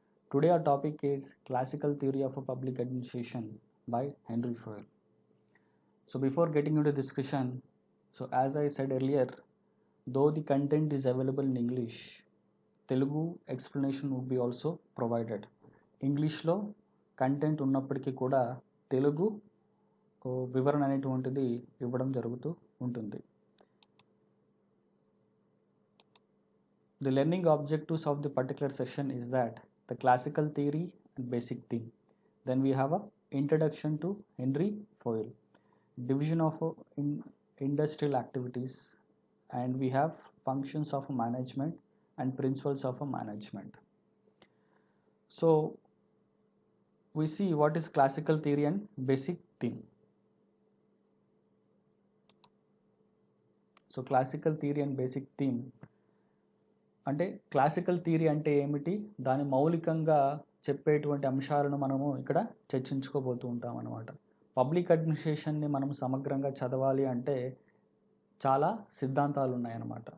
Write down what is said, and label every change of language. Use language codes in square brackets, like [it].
[en] Today our topic is Classical Theory of a Public Administration by Henry Fayol. So before getting into discussion, as I said earlier, though the content is available in English, Telugu explanation would be also provided. [te] ఇంగ్లీష్లో content ఉన్నప్పటికీ కూడా తెలుగు వివరణ అనేటువంటిది ఇవ్వడం జరుగుతూ ఉంటుంది. [en] The learning objectives of the particular session is that the classical theory and basic theme. Then we have a introduction to Henry Fayol, division of industrial activities, and we have functions of management and principles of management. So we see what is classical theory and basic theme. So classical theory and basic theme [te] అంటే classical theory అంటే ఏమిటి, దాని మౌలికంగా చెప్పేటువంటి అంశాలను మనము ఇక్కడ చర్చించుకోబోతూ ఉంటాం అన్నమాట. పబ్లిక్ అడ్మినిస్ట్రేషన్ని మనం సమగ్రంగా చదవాలి అంటే చాలా సిద్ధాంతాలు ఉన్నాయన్నమాట.